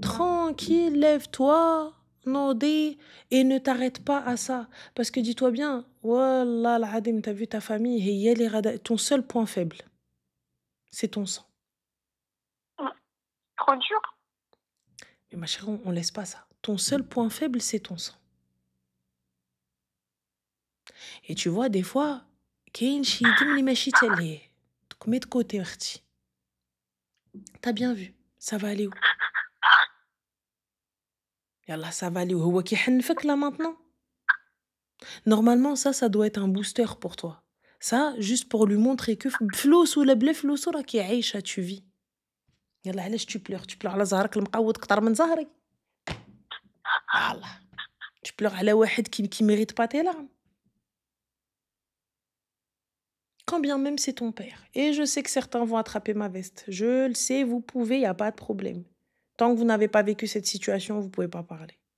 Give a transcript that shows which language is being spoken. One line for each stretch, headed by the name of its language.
French: tranquille, lève-toi, nodé, et ne t'arrête pas à ça. Parce que dis-toi bien, Wallah, al-Adim, t'as vu ta famille, ton seul point faible, c'est ton sang. hum. Trop dur. Mais ma chérie, on laisse pas ça. Ton seul point faible, c'est ton sang. Et tu vois, des fois,
Arabic: كاين شي يدم اللي ماشي حتى لهيه.
French: Donc mets de côté,
Arabic: اختي.
French: T'as bien vu, ça va aller où? Yallah, ça va aller où?
Arabic: هو كيحنفك
French: là maintenant? Normalement, ça doit être un booster pour toi. Ça, juste pour lui montrer que
Arabic: فلوس ولا بلا فلوس راكي عايشة,
French: tu vis.
Arabic: يلا علاش
French: tu pleures? Tu pleures
Arabic: على زهرك المقود كتر من زهري. يلا.
French: Tu pleures
Arabic: على واحد
French: qui mérite pas tes larmes. Quand bien même c'est ton père. Et je sais que certains vont attraper ma veste. Je le sais, vous pouvez, il n'y a pas de problème. Tant que vous n'avez pas vécu cette situation, vous ne pouvez pas parler.